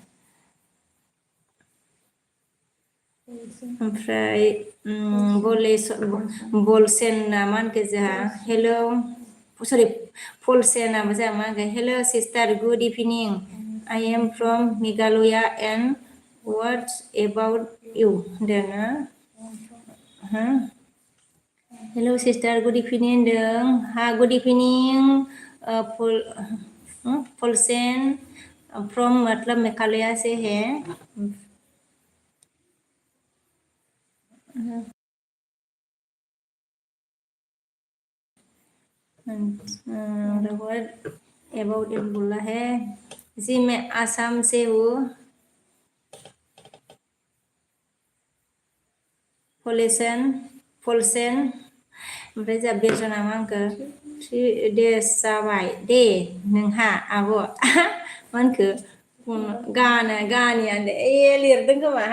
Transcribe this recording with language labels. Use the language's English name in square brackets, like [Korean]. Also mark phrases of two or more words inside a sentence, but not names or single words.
[Bodo] ओमफ्राय बलसेन ना मा होनखो जोंहा [English] hello sorry [Bodo] फलसेनाबो जोंहा मा होनगोन [English] hello sister good evening I am from Meghalaya and what's about you [Bodo] होनदों ना [English] hello sister good evening [Bodo] होनदों [English] good evening [Hindi] फलसेन फ्रम मतलब मेघालया से है [English] what about it [Hindi] बोला है जी मैं आसाम से हूँ फलसेन [Bodo] ओमफ्राय जोंहा बिरजना मा होनखो 3 days जाबाय दे नोंहा आब' मा होनखो गानियानो लिरदों खोमाहाय